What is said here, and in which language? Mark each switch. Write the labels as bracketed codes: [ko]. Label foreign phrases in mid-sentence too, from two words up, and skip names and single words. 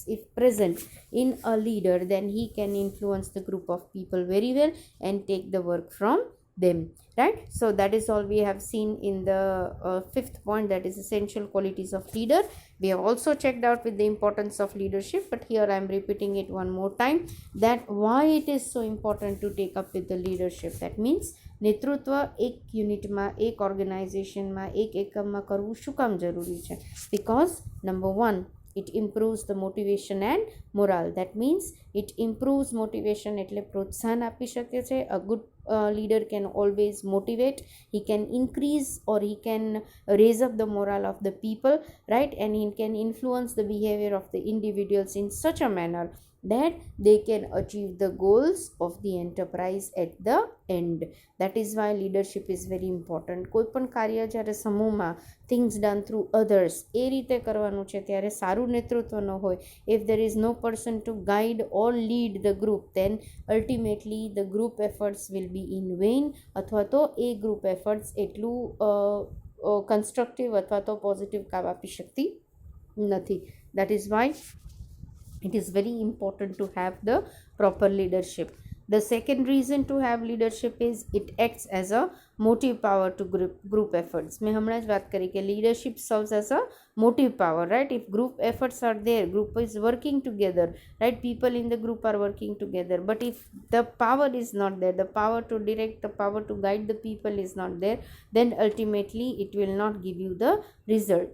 [en] If present in a leader, then he can influence the group of people very well and take the work from them, right? So that is all we have seen in the fifth point, that is essential qualities of leader. We have also checked out with the importance of leadership, but here I am repeating it one more time, that why it is so important to take up with the leadership. That means [gu] નેતૃત્વ એક યુનિટમાં, એક ઓર્ગેનાઇઝેશનમાં, એક એકમમાં કરવું શું કામ જરૂરી છે? [en] Because number 1, it improves the motivation and morale. That means it improves motivation, [gu] એટલે પ્રોત્સાહન આપી શકે છે. [en] A good leader can always motivate, he can increase or he can raise up the morale of the people, right? And he can influence the behavior of the individuals in such a manner that they can achieve the goals of the enterprise at the end. That is why leadership is very important. [gu] કોઈ પણ કાર્ય જ્યારે સમૂહમાં [en] things done through others [gu] એ રીતે કરવાનું છે ત્યારે સારું નેતૃત્વ ન હોય, [en] if there is no person to guide or lead the group, then ultimately the group efforts will be in vain, [gu] અથવા તો એ [en] group efforts [gu] એટલું constructive અથવા તો positive કામ આપી શકતી નથી. [en] That is why it is very important to have the proper leadership. The second reason to have leadership is it acts as a motive power to group efforts. मैं [gu] હમણાં જ વાત કરી કે [en] leadership serves as a motive power, right? If group efforts are there, group is working together, right? People in the group are working together. But if the power is not there, the power to direct, the power to guide the people is not there, then ultimately it will not give you the result.